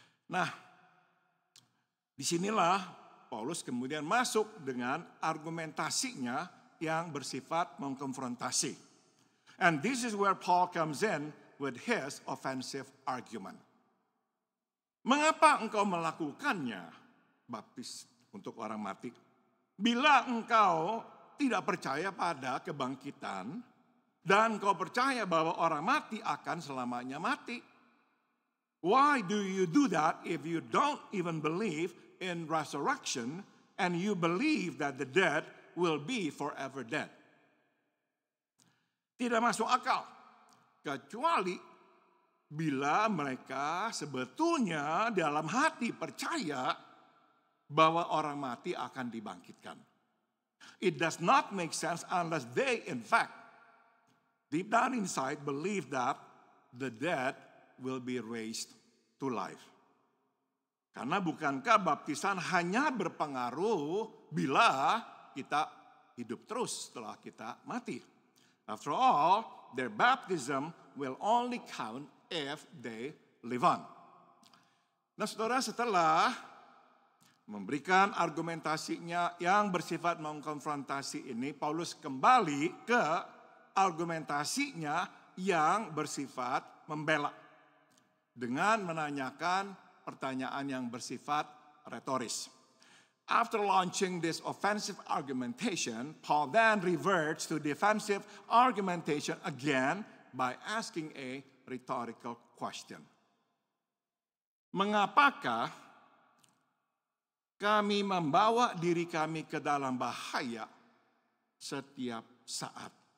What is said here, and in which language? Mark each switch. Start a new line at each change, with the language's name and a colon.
Indonesian: Nah, disinilah Paulus kemudian masuk dengan argumentasinya yang bersifat mengkonfrontasi.
English: And this is where Paul comes in with his offensive argument.
Indonesian: Mengapa engkau melakukannya, baptis untuk orang mati? Bila engkau tidak percaya pada kebangkitan dan engkau percaya bahwa orang mati akan selamanya mati.
English: Why do you do that if you don't even believe in resurrection and you believe that the dead will be forever dead?
Indonesian: Tidak masuk akal. Kecuali bila mereka sebetulnya dalam hati percaya bahwa orang mati akan dibangkitkan.
English: It does not make sense unless they in fact deep down inside believe that the dead will be raised to life.
Indonesian: Karena bukankah baptisan hanya berpengaruh bila kita hidup terus setelah kita mati?
English: After all, their baptism will only count if they live on.
Indonesian: Nah, saudara, setelah memberikan argumentasinya yang bersifat mengkonfrontasi ini, Paulus kembali ke argumentasinya yang bersifat membela dengan menanyakan pertanyaan yang bersifat retoris.
English: After launching this offensive argumentation, Paul then reverts to defensive argumentation again by asking a rhetorical question.
Indonesian: Mengapakah kami membawa diri kami ke dalam bahaya setiap saat?